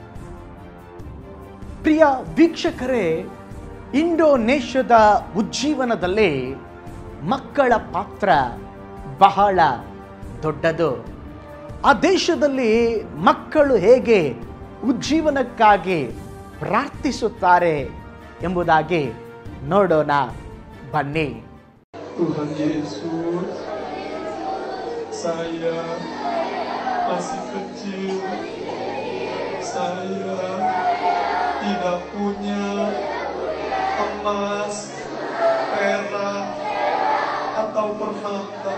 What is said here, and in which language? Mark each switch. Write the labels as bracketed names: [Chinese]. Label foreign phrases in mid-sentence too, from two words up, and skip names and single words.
[Kannada] ಪ್ರಿಯ ವೀಕ್ಷಕರೇ, ಇಂಡೋನೇಷ್ಯಾದ ಉಜ್ಜೀವನದಲ್ಲಿ ಮಕ್ಕಳ ಪಾತ್ರ ಬಹಳ ದೊಡ್ಡದು. ಆ ದೇಶದಲ್ಲಿ ಮಕ್ಕಳು ಹೇಗೆ ಉಜ್ಜೀವನಕ್ಕಾಗಿ ಪ್ರಾರ್ಥಿಸುತ್ತಾರೆ ಎಂಬುದಾಗಿ ನೋಡೋಣ ಬನ್ನಿ. [Indonesian] Tuhan Yesus, saya masih kecil, saya tidak punya emas, perak, atau permata.